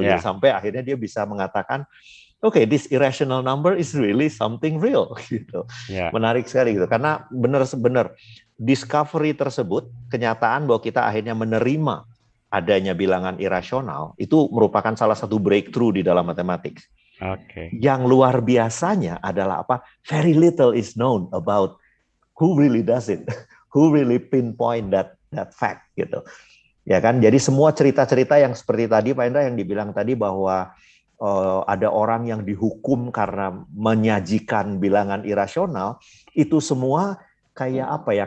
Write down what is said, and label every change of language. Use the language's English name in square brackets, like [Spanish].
[Indonesian] Gitu. Sampai akhirnya dia bisa mengatakan, [English] okay, this irrational number is really something real. [Indonesian] Gitu. Menarik sekali gitu. Karena benar-benar discovery tersebut, kenyataan bahwa kita akhirnya menerima adanya bilangan irasional, itu merupakan salah satu breakthrough di dalam matematik. Yang luar biasanya adalah apa? [English] Very little is known about who really does it, who really pinpoint that fact [Indonesian] gitu. Ya kan? Jadi semua cerita-cerita yang seperti tadi Pak Indra yang dibilang tadi bahwa ada orang yang dihukum karena menyajikan bilangan irasional, itu semua kayak apa ya?